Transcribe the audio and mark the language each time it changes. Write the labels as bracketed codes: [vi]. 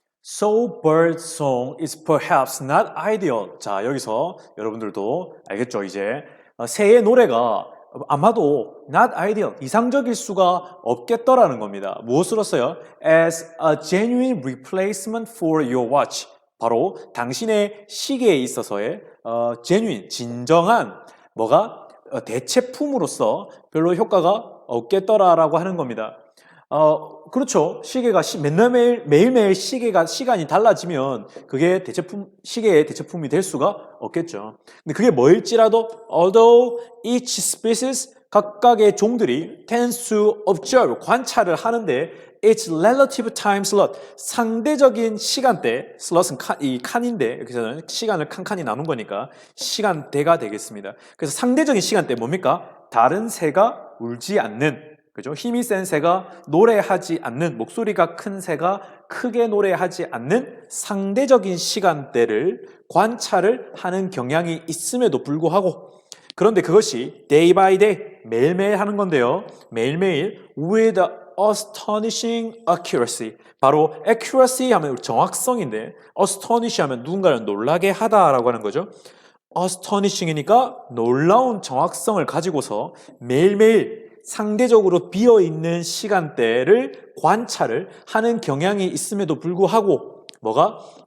[en] So bird song is perhaps not ideal. [ko] 자, 여기서 여러분들도 알겠죠, 이제. 새의 노래가 아마도 [en] not ideal, [ko] 이상적일 수가 없겠더라는 겁니다. 무엇으로서요? [en] As a genuine replacement for your watch. [ko] 바로 당신의 시계에 있어서의 genuine, 진정한 뭐가 대체품으로서 별로 효과가 없겠더라라고 하는 겁니다. 그렇죠. 시계가 매일매일 시계가 시간이 달라지면 그게 시계의 대체품이 될 수가 없겠죠. 근데 그게 뭐일지라도 [en] although each species, [ko] 각각의 종들이 [en] tends to observe, [ko] 관찰을 하는데 [en] its relative time slot, [ko] 상대적인 시간대, slot은 이 칸인데 여기서는 시간을 칸칸이 나눈 거니까 시간대가 되겠습니다. 그래서 상대적인 시간대 뭡니까? 다른 새가 울지 않는, 그죠? 힘이 센 새가 노래하지 않는, 목소리가 큰 새가 크게 노래하지 않는 상대적인 시간대를 관찰을 하는 경향이 있음에도 불구하고, 그런데 그것이 [en] day by day, [ko] 매일매일 하는 건데요. 매일매일 [en] with astonishing accuracy. [ko] 바로 accuracy 하면 정확성인데 astonish 하면 누군가를 놀라게 하다라고 하는 거죠. astonishing이니까 놀라운 정확성을 가지고서 매일매일 상대적으로 비어있는 시간대를 관찰을 하는 경향이 있음에도 불구하고 뭐가?